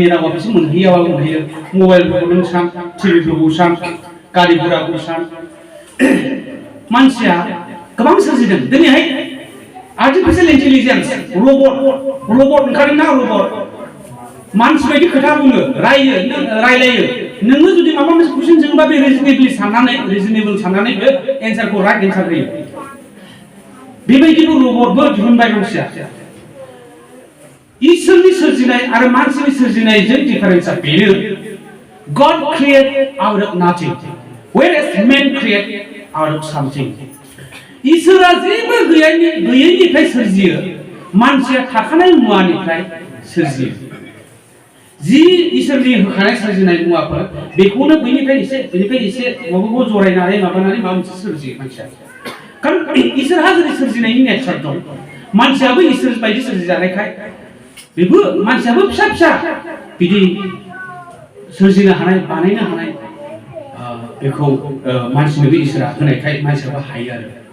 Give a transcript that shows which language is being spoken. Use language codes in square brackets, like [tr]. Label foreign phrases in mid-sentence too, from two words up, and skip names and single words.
[brx] रावा बिसोर मोनहैयाबाबो मोनहैयो मबाइलफोरखौ नों सान टिभिफोरखौ सान गारि घोड़ाखौ सान मानसिया गोबां सोरजिदों दिनैहाय [en] artificial intelligence robot [brx] ओंखारदों ना रबट मानसि बायदि खोथा बुङो रायलायो नोङो जुदि माबा मोनसे कुइसन जोंबा बे रिजनेबल साननानै बे एन्सारखौ [en] right answer [brx] होयो बेबायदिबो रबटबो दिहुनबाय मानसिया इसोरनि सोरजिनाय आरो मानसिनि सोरजिनायजों डिफारेन्सआ बेनो [en] God create out of nothing whereas man create out of something [brx] इसोरा जेबो गैयैनिफ्राय सोरजियो मानसिया थाखानाय मुवानिफ्राय सोरजियो जि इसोरनि होखानाय सोरजिनाय मुवाफोर बेखौनो बेनिफ्राय एसे माबाखौ जरायनानै माबानानै माबा मोनसे सोरजियो मानसिया कारण इसोरहा जेरै सोरजिनायनि नेचार दं मानसियाबो इसोर बायदि सोरजिजानायखाय बेबो मानसियाबो फिसा फिसा बिदि सोरजिनो हानाय बानायनो हानाय बेखौ मानसिनोबो इसोरा होनायखाय मानसियाबो हायो आरो